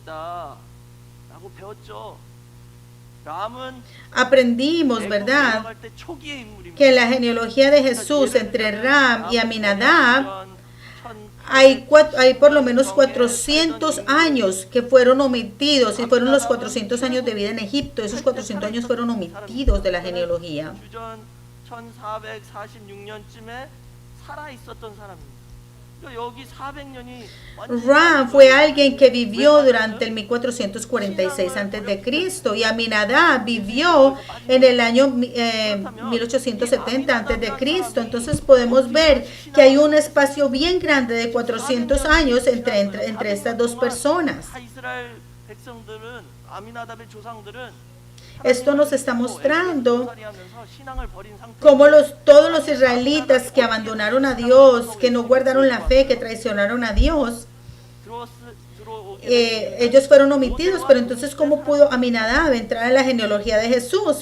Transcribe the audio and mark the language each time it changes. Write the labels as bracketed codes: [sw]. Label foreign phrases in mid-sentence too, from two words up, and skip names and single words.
[es] Aprendimos, ¿verdad?, que en la genealogía de Jesús entre Ram y Aminadab hay por lo menos 400 años que fueron omitidos, y fueron los 400 años de vida en Egipto. Esos 400 años fueron omitidos de la genealogía. [ko] 1446년쯤에 살아 있었던 사람입니다. 여기 400년이 [es] Ram fue alguien que vivió durante el 1446 antes de Cristo, y Aminadab vivió en el año 1870 antes de Cristo. Entonces podemos ver que hay un espacio bien grande de 400 años entre estas dos personas. [ko] 이스라엘 백성들은 아미나답의 조상들은 [es] Esto nos está mostrando cómo todos los israelitas que abandonaron a Dios, que no guardaron la fe, que traicionaron a Dios, ellos fueron omitidos. Pero entonces, ¿cómo pudo Aminadab entrar a la genealogía de Jesús?